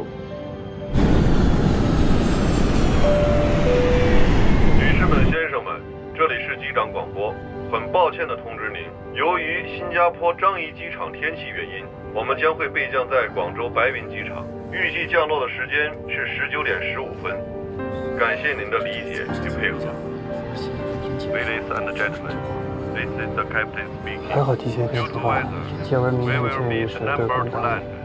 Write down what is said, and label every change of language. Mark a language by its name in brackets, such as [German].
[Chinese] 女士们、先生们，这里是机长广播。很抱歉地通知您，由于新加坡樟宜机场天气原因，我们将会备降在广州白云机场，预计降落的时间是19点15分。感谢您的理解与配合。 [English] Ladies and gentlemen, this is the captain speaking. [Chinese] 还好提前一天出发，接完明天建议是对公大。